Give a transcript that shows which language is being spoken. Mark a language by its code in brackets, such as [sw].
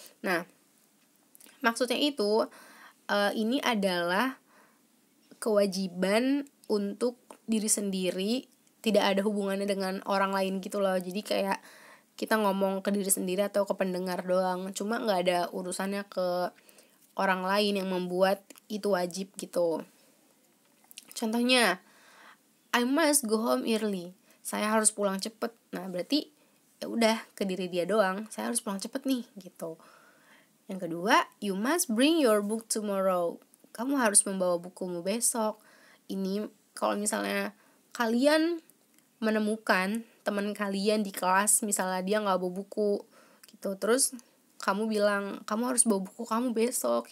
[id] Nah, maksudnya itu ini adalah kewajiban untuk diri sendiri, tidak ada hubungannya dengan orang lain gitu loh. Jadi kayak kita ngomong ke diri sendiri atau ke pendengar doang, cuma gak ada urusannya ke orang lain yang membuat itu wajib gitu. Contohnya, [en] I must go home early. [id] Saya harus pulang cepet. Nah, berarti ya udah ke diri dia doang. Saya harus pulang cepet nih, gitu. Yang kedua, [en] you must bring your book tomorrow. [id] Kamu harus membawa bukumu besok. Ini kalau misalnya kalian menemukan teman kalian di kelas, misalnya dia nggak bawa buku, gitu. Terus kamu bilang kamu harus bawa buku kamu besok.